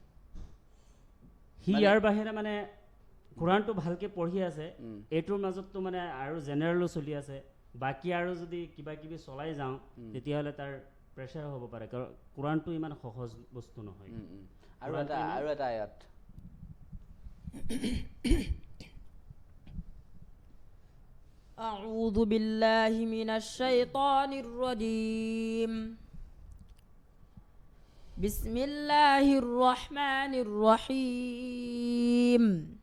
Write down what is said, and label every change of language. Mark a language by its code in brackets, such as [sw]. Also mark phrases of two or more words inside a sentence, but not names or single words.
[as] সি ইয়াৰ বাহিৰে মানে কোৰাণটো ভালকৈ পঢ়ি আছে, এইটোৰ মাজততো মানে আৰু জেনেৰেলো চলি আছে। বাকী আৰু যদি কিবা কিবি চলাই যাওঁ তেতিয়াহ'লে তাৰ প্ৰেছাৰ হ'ব পাৰে, কাৰণ কোৰাণটো ইমান সহজ বস্তু নহয়। আৰু এটা আয়াত [ar] أعوذ بالله من الشيطان الرجيم بسم الله الرحمن الرحيم